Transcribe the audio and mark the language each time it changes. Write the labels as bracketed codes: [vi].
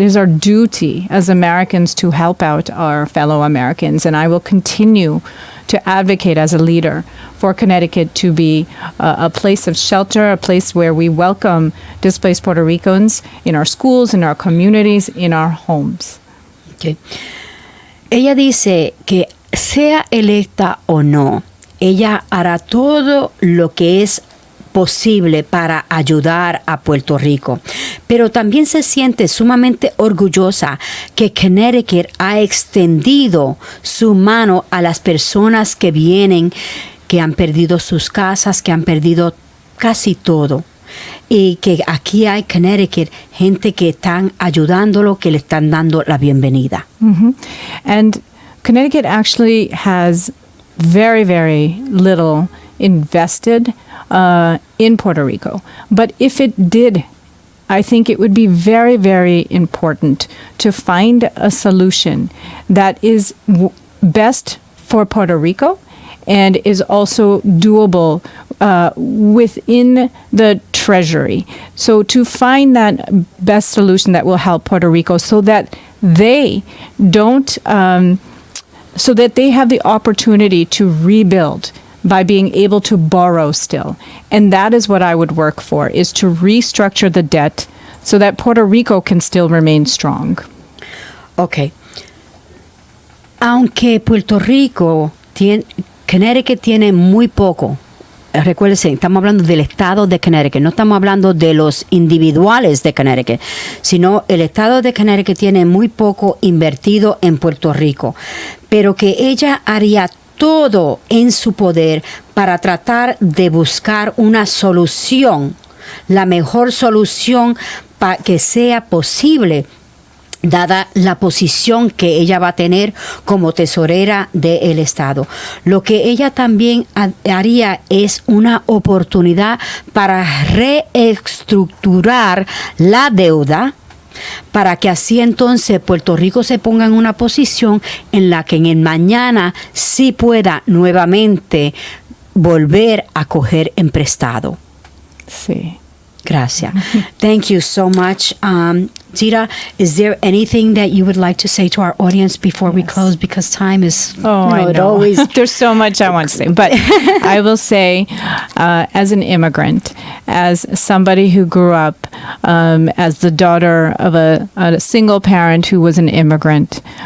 [en] It is our duty as Americans to help out our fellow Americans, and I will continue to advocate as a leader for Connecticut to be a place of shelter, a place where we welcome displaced Puerto Ricans in our schools, in our communities, in our homes. Okay. [es] Ella dice que sea electa o no, ella hará todo lo que es posible para ayudar a Puerto Rico, pero también se siente sumamente orgullosa que Connecticut ha extendido su mano a las personas que vienen, que han perdido sus casas, que han perdido casi todo, y que aquí hay Connecticut gente que están ayudándolo, que le están dando la bienvenida. Mm-hmm. [en] And Connecticut actually has very, very little invested in Puerto Rico. But if it did, I think it would be very, very important to find a solution that is best for Puerto Rico and is also doable within the Treasury. So to find that best solution that will help Puerto Rico so that they don't, so that they have the opportunity to rebuild by being able to borrow still. And that is what I would work for, is to restructure the debt so that Puerto Rico can still remain strong. Okay. [es] Aunque Puerto Rico Connecticut tiene muy poco. Recuérdense, estamos hablando del estado de Connecticut, no estamos hablando de los individuales de Connecticut, sino el estado de Connecticut tiene muy poco invertido en Puerto Rico, pero que ella haría todo en su poder para tratar de buscar una solución, la mejor solución para que sea posible, dada la posición que ella va a tener como tesorera del Estado. Lo que ella también haría es una oportunidad para reestructurar la deuda, para que así entonces Puerto Rico se ponga en una posición en la que en el mañana sí pueda nuevamente volver a coger en prestado. Sí. Gracias. [en] Thank you so much. Dita, is there anything that you would like to say to our audience before we close? Because time is, I know. There's so much I want to say. But I will say, as an immigrant, as somebody who grew up as the daughter of a single parent who was an immigrant,